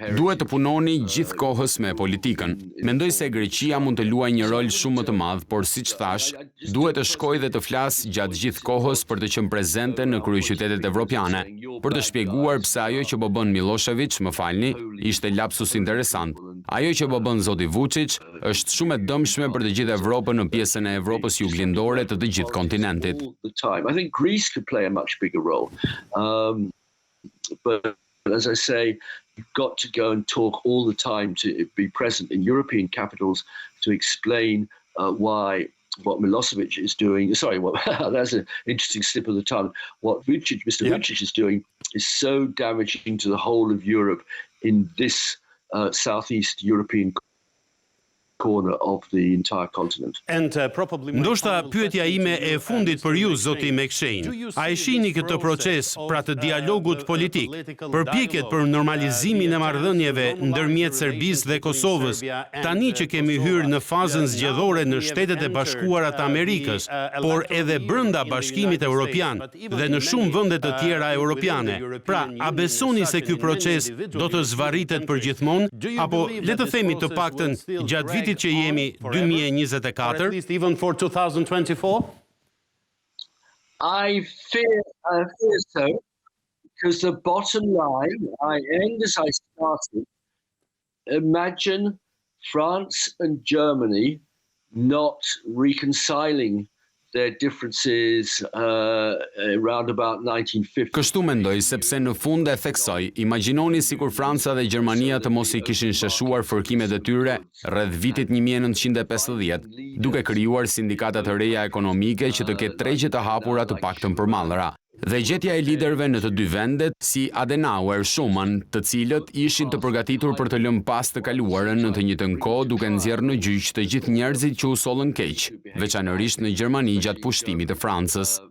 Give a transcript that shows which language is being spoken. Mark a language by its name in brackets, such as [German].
[Albanian] Duhet të punoni gjithkohës me politikën. Mendoj se Greqia mund të luajë një rol shumë më të madh, por siç thash, duhet të shkojë dhe të flas gjatë gjithë kohës për të qenë prezente në kryeqytetet evropiane, për të shpjeguar pse ajo që po bën Milosevic, më falni, ishte lapsus interesant. Ajo që po bën zoti Vuçić është shumë e dëmshme për të gjithë Evropën në pjesën e Evropës juglindore të të gjithë kontinentit. [English] I think Greece could play a much bigger role. But as I say, you've got to go and talk all the time to be present in European capitals to explain why what Milosevic is doing, sorry, that's an interesting slip of the tongue. What Mr. Vuçić is doing is so damaging to the whole of Europe in this southeast European corner of the entire continent. [Albanian] Ndoshta pyetja ime e fundit për ju, zoti Mekshenj. A e shihni këtë proces, pra të dialogut politik, përpjekjet për normalizimin e marrëdhënieve ndërmjet Serbisë dhe Kosovës, tani që kemi hyrë në fazën zgjedhore në Shtetet e Bashkuara të Amerikës, por edhe brenda Bashkimit Evropian dhe në shumë vende të tjera europiane. Pra, a besoni se ky proces do të zvarritet përgjithmonë, apo le të themi të paktën gjatë vitit që jemi 2024, [English] even for 2024? I fear so, because the bottom line, I end as I started, imagine France and Germany not reconciling their differences around about 1950. [Albanian] Kështu mendoj, sepse në fund e theksoj, imagjinoni sikur Franca dhe Gjermania të mos i kishin sheshuar fërkimet e tyre rreth vitit 1950, duke krijuar sindikata të reja ekonomike që të ketë tregje të hapura të paktën për mallra. Dhe gjetja e liderëve në të dy vendet, si Adenauer, Schumann, të cilët ishin të përgatitur për të lënë pas të kaluarën në të njëjtën kohë duke nxjerrë në gjyq të gjithë njerëzit që u sollën keq, veçanërisht në Gjermani gjatë pushtimit të Francës.